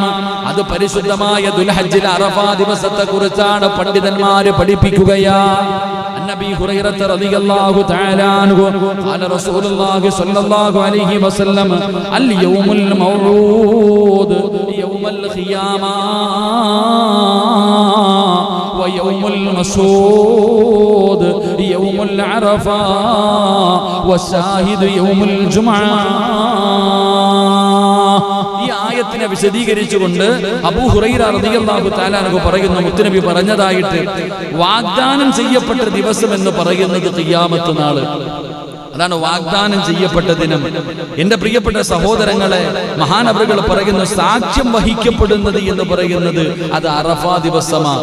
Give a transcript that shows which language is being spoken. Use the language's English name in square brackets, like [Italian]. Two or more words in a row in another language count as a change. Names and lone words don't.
[Malayalam] അത് പരിശുദ്ധമായ ദുൽഹജ്ജിൽ അറഫ ദിവസത്തെ കുറിച്ചാണ് പണ്ഡിതന്മാര് പഠിപ്പിക്കുകയാ. [Arabic] نبي هريرة رضي الله تعالى عنه قال رسول الله صلى الله عليه وسلم اليوم الموعود يوم القيامة ويوم المشهود يوم العرفة والشاهد يوم الجمعة. [Malayalam] ഈ ആയത്തിനെ വിശദീകരിച്ചുകൊണ്ട് അബൂ ഹുറൈറ [Arabic] رضي الله تعالى عنه [Malayalam] പറയുന്നു, മുത്തുനബി പറഞ്ഞതായിട്ട് വാഗ്ദാനം ചെയ്യപ്പെട്ട ദിവസം എന്ന് പറയുന്നത് ഖിയാമത്ത് നാള്. അതാണ് വാഗ്ദാനം ചെയ്യപ്പെട്ട ദിനം. എന്റെ പ്രിയപ്പെട്ട സഹോദരങ്ങളെ, മഹാനവറുകൾ പറയുന്നു, സാക്ഷ്യം വഹിക്കപ്പെടുന്നത് എന്ന് പറയുന്നത് അത് അറഫ ദിവസമാണ്.